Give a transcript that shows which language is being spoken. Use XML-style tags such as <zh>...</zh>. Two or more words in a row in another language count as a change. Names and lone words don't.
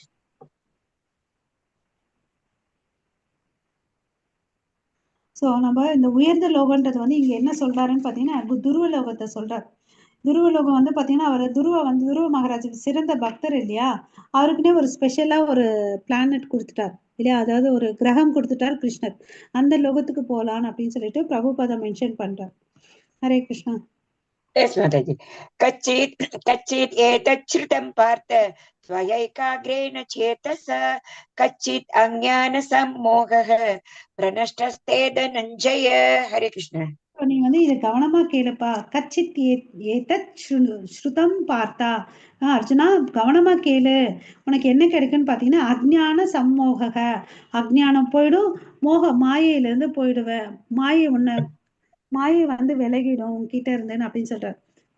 <ta>சோ நம்ம இந்த உயர்ந்த லோகன்றது வந்து இங்க என்ன சொல்றாருன்னு பாத்தீங்கன்னா, துருவ லோகத்தை சொல்றாரு. துருவ லோகம் வந்து பாத்தீங்கன்னா, அவர் துருவ மகாராஜ் சிறந்த பக்தர் இல்லையா, அவருக்குன்னே ஒரு ஸ்பெஷலா ஒரு பிளானட் கொடுத்துட்டார் இல்லையா, அதாவது ஒரு கிரகம் கொடுத்துட்டார் கிருஷ்ணர். அந்த லோகத்துக்கு போலான்னு அப்படின்னு சொல்லிட்டு பிரபுபாதா மென்ஷன் பண்றார். ஹரே கிருஷ்ணா.</ta> <en>Yes, Mataji.</en> <sa>कच्चित् एतच्छ्रुतं पार्थ स्वयैकाग्रेण चेतसा कच्चित् अज्ञानसम्मोहः प्रनष्टस्ते धनञ्जय. हरे कृष्ण.</sa> <ta>நீ வந்து இதை கவனமா கேளுப்பா.</ta> <sa>कच्चित् एतत् श्रुतं पार्थ,</sa> <ta>அர்ஜுனா கவனமா கேளு. உனக்கு என்ன கிடைக்குன்னு பாத்தீங்கன்னா,</ta> <sa>अज्ञान सम्मोह,</sa> <ta>அஜ்ஞானம் போயிடும், மாயையில இருந்து போயிடுவ. மாயை வந்து விலகிடும் உன்கிட்ட இருந்தேன்னு அப்படின்னு சொல்றாரு.</ta>